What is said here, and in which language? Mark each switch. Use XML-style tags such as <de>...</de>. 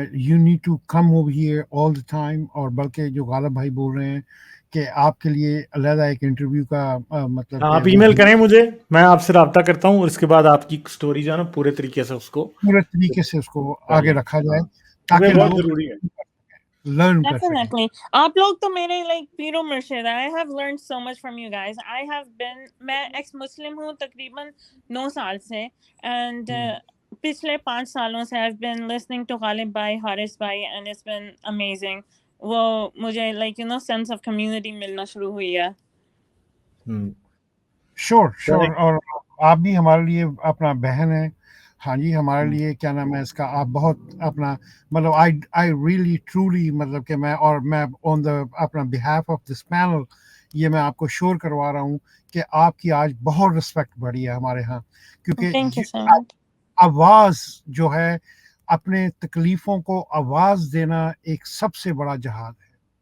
<en>You need to come over here all the time.</en> <hi>और बल्कि जो गालिब भाई बोल रहे हैं कि आपके लिए अलहदा एक इंटरव्यू का मतलब आप ईमेल करें मुझे, मैं आपसे राब्ता करता हूँ और इसके बाद आपकी स्टोरी जो है ना पूरे तरीके से उसको पूरे तरीके से उसको आगे रखा जाए क्योंकि ताकि बहुत लोग जरूरी है. लर्न कर सकें.</hi> <en>Definitely.</en> <hi>आप लोग तो मेरे like पीरो मुर्शिद.</hi> <en>I have learned so much from you guys. I have been,</en> <hi>मैं ex Muslim हूँ तकरीबन 9 साल से,</hi> <en>and</en> <hi>पिछले 5 सालों से</hi> <en>I've been listening to Ghalib भाई, हारिस भाई, and it's been amazing.</en> <hi>वो मुझे like</hi> <en>you know</en> <hi>sense of community मिलना शुरू हुई है. श्योर. और आप भी हमारे लिए अपना बहन है. हाँ जी, हमारे लिए क्या नाम है इसका, आप बहुत अपना मतलब</hi> <en>I really truly</en> <hi>मतलब कि मैं ऑन द अपना बिहाफ ऑफ दिस पैनल ये मैं आपको श्योर करवा रहा हूँ कि आपकी आज बहुत रिस्पेक्ट बढ़ी है हमारे यहाँ, क्योंकि आवाज़ जो है, अपने तकलीफ़ों को आवाज़ देना एक सबसे बड़ा जहाद है.</hi>